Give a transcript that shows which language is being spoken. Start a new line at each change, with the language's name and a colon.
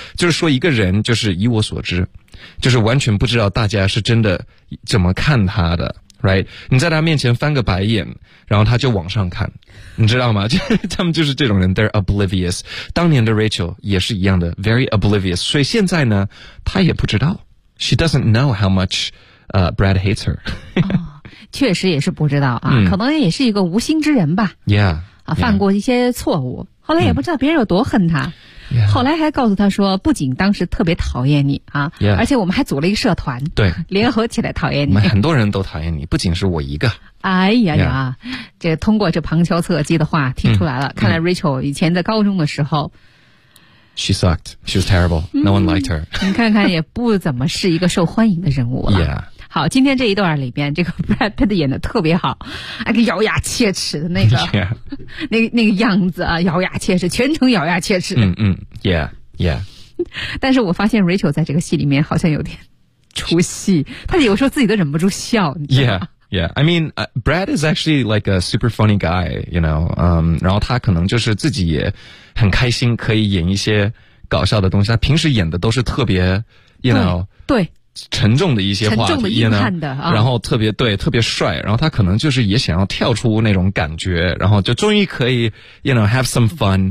Chinese: 就是说一个人就是以我所知就是完全不知道大家是真的怎么看他的 ,
English: right?
Chinese: 你在他面前翻个白眼然后他就往上看。你知道吗他们就是这种人 ,
English: they're oblivious.
Chinese: 当年的 Rachel 也是一样的 ,
English: very oblivious.
Chinese: 所以现在呢他也不知道。
English: She doesn't know how much, Brad hates her.
Chinese: 确实也是不知道啊、嗯、可能也是一个无心之人吧
English: yeah,
Chinese: 啊，犯过一些错误、
English: yeah.
Chinese: 后来也不知道别人有多恨他、
English: yeah.
Chinese: 后来还告诉他说不仅当时特别讨厌你啊，
English: yeah.
Chinese: 而且我们还组了一个社团对，联合起来讨厌你我们很多人都讨厌你不仅是我一个哎呀呀、
English: yeah.
Chinese: 这通过这旁敲侧击的话听出来了、嗯、看来 Rachel 以前在高中的时候
English: She sucked. She was terrible. No one liked her.
Chinese: 你看看也不怎么是一个受欢迎的人物了。
English: Yeah.
Chinese: 好，今天这一段里边，这个 Brad Pitt 演的特别好，那个咬牙切齿的那个，
English: yeah.
Chinese: 那个样子啊，咬牙切齿，全程咬牙切齿。
English: 嗯嗯 ，Yeah, Yeah.
Chinese: 但是我发现 Rachel 在这个戏里面好像有点出戏，她有时候自己都忍不住笑。
English: Yeah, Yeah. I mean,Brad is actually like a super funny guy, you know.
Chinese: 然后他可能就是自己也很开心，可以演一些搞笑的东西。他平时演的都是特别 ，
English: you know.
Chinese: 对。沉重的一些话题，沉重的硬汉的、啊、然后特别对特别帅，然后他可能就是也想要跳出那种感觉，然后就终于可以
English: you know have some fun、